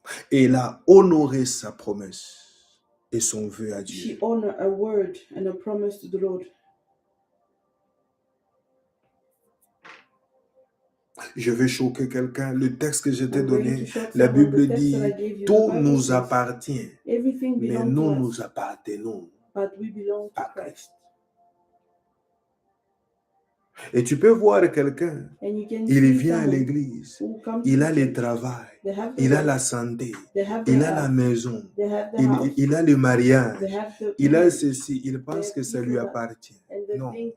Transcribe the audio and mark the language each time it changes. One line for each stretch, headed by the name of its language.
French: Et il a honoré sa promesse et son vœu à Dieu.
English: She honored a word and a promise to the Lord.
French: Je vais choquer quelqu'un. Le texte que je t'ai donné, la Bible dit, tout nous appartient, mais nous appartenons à Christ. Et tu peux voir quelqu'un, il vient à l'église, il a le travail, il a la santé, il a la maison, il a le mariage, il a ceci, il pense que ça lui appartient. Non.